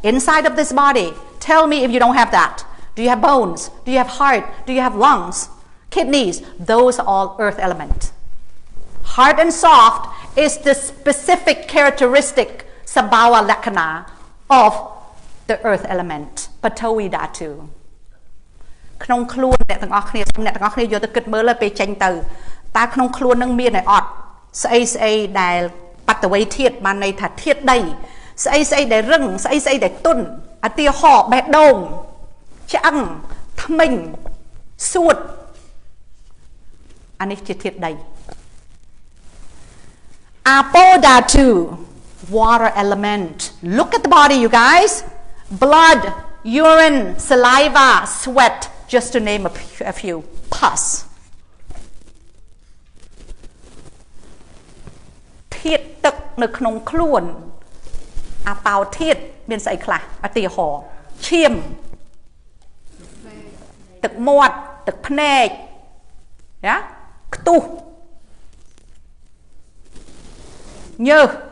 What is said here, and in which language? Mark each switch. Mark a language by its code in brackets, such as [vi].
[en] Inside of this body, tell me if you don't have that. Do you have bones? Do you have heart? Do you have lungs? Kidneys? Those are all earth element. Hard and soft is the specific characteristic Sabhawa Lakkhana of the earth element. Patawi Dhatu. [km] ក្នុងខ្លួនអ្នកទាំងអស់គ្នាយកទៅគិតមើលពេលចេញទៅតើក្នុងខ្លួននឹងមានអត់ស្អីស្អីដែលបតវ័យធាតុបានន័យថាធាតុដីស្អីស្អីដែលរឹងស្អីស្អីដែលទន់ឧទាហរណ៍បេះដូងឆ្អឹងធ្មេញសួតអានេះជាធាតុដី [en] Apodhatu, water element. Look at the body, you guys. Blood, urine, saliva, sweat, just to name a few. Pus. [km] ធាតុទឹកនៅក្នុងខ្លួនអាប៉ោធាតុមានស្អីខ្លះឧទាហរណ៍ឈាមទឹកមាត់ទឹកភ្នែកណាខ្ទុះ Nhớ.